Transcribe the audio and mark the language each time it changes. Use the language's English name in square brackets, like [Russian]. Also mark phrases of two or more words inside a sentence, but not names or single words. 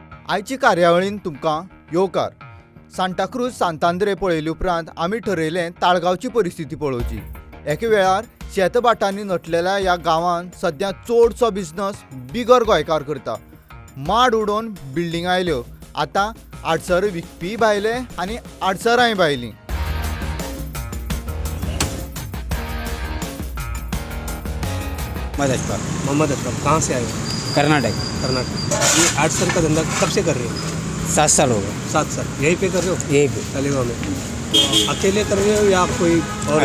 [Konkani] आयची कार्यावळीन तुमकां येवकार. सांताक्रूज सांतांद्रे पळयले उपरांत आमी ठरयलें ताळगांवची परिस्थिती पळोवची. एके वेळार शेतबाटांनी नटलेल्या ह्या गांवांत सद्या चडसो बिझनस बिगर गोंयकार करता. माड उडोवन बिल्डिंगा आयल्यो. आतां आडसर विकपी भायले आनी आडसरांय भायलीं. [Hindi] मोहम्मद अशरफ कहाँ से आए हो? कर्नाटक। कर्नाटक। ये आर्ट्सर का धंधा कब से कर रहे हो? 7 साल हो गए 7 साल। यहीं पे कर रहे हो? यही पे। तलेगांव में। अकेले कर रहे हो या कोई और?